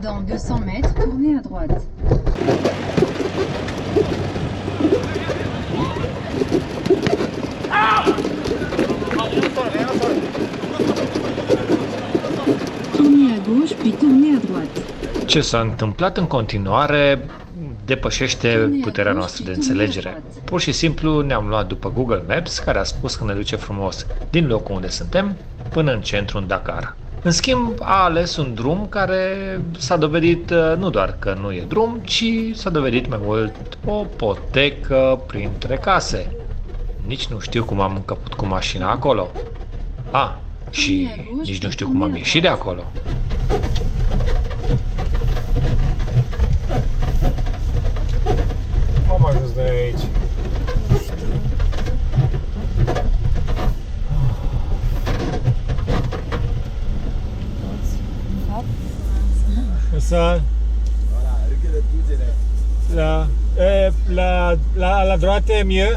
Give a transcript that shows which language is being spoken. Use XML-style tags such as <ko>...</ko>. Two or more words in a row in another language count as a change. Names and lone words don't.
<fr>200 mètres, tournez à droite. Tournez à gauche, puis tournez à droite.</fr> <ro>Ce s-a întâmplat în continuare depășește puterea noastră de înțelegere. Pur și simplu ne-am luat după Google Maps, care a spus că ne duce frumos din locul unde suntem până în centru, în Dakar. În schimb, a ales un drum care s-a dovedit nu doar că nu e drum, ci s-a dovedit mai mult o potecă printre case. Nici nu știu cum am încăput cu mașina acolo. Și nici nu știu cum am ieșit de acolo. Cum am ajuns noi aici?</ro> <fr>Ça. La droite est mieux.</fr>